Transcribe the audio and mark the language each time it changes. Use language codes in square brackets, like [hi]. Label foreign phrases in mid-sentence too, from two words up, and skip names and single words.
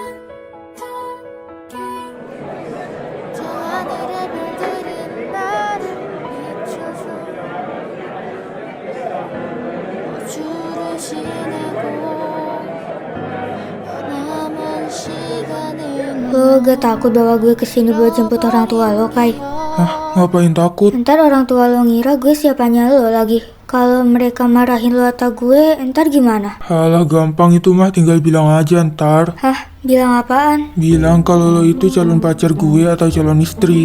[ko] 저 하늘의 별들은 나를 비춰줘 우주를 지나고 남은 시간을 [id] Lo gak takut bawa gue kesini buat jemput orang tua lo, Kai? Hah? Ngapain takut? Ntar orang tua lo ngira gue siapanya lo lagi. Kalau mereka marahin lo atau gue, ntar gimana? Halah gampang itu mah, tinggal bilang aja ntar. Bilang apaan? Bilang kalau lo itu calon pacar gue atau calon istri.